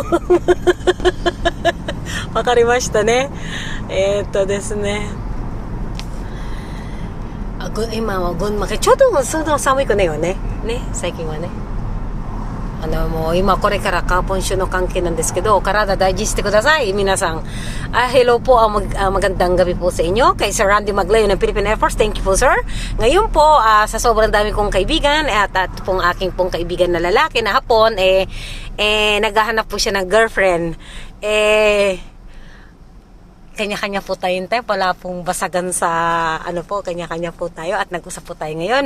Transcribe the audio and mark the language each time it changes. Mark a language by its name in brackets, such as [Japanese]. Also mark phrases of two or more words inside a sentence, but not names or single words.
[Japanese] わかりましたね。ですね。今は群馬県、ちょっとそんな寒いくないよね。ね、最近はね。もう今これからカーポン州の関係なんですけど、体大事してください、皆さん。 [Filipino] Hello po, magandang gabi po sa inyo. Kay Sir Randy Maglayo ng Philippine Air Force. [English] Thank you [Filipino] po, sir. Ngayon po, sa sobrang dami kong kaibigan, at pong aking pong kaibigan na lalaki na hapon, naghahanap po siya ng girlfriend. Kanya-kanya po tayong tayo, wala pong basagan sa kanya-kanya po tayo at nag-usap po tayo ngayon.